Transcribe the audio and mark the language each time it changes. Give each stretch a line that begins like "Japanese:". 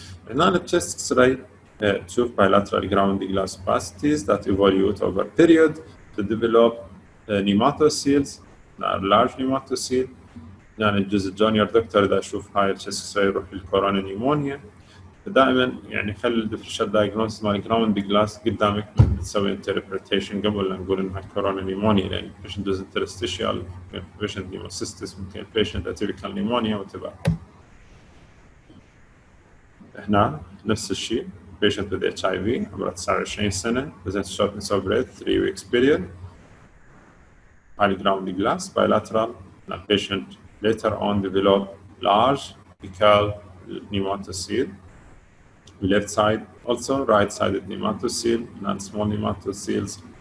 Arabic: هنا التشست اكس راي تشوف
English: bilateral ground glass opacities that evolve over period to develop nematocele, large nematocele.
Arabic: يعني الجزء الجونيور دكتور اذا اشوف هاي التشست يروح للكورونا نيمونيا. دائما يعني خلي الديفرنشال دايجنوستس مال جراوند جلاس قدامك تسوي انتربريتيشن قبل لا نقول انها كورونا نيمونيا، لان البيشنت دوز انترستيشيال، البيشنت نيموسيستس، ممكن البيشنت اتيبيكال نيمونيا وتبع. هنا نفس الشيء
English: patient with HIV
Arabic: عمره 29 سنة
English: presents shortness of breath 3 weeks period, high ground glass bilateral. The patient later on developed large apical nematocele, left side also right-sided nematocele and small nematoceles.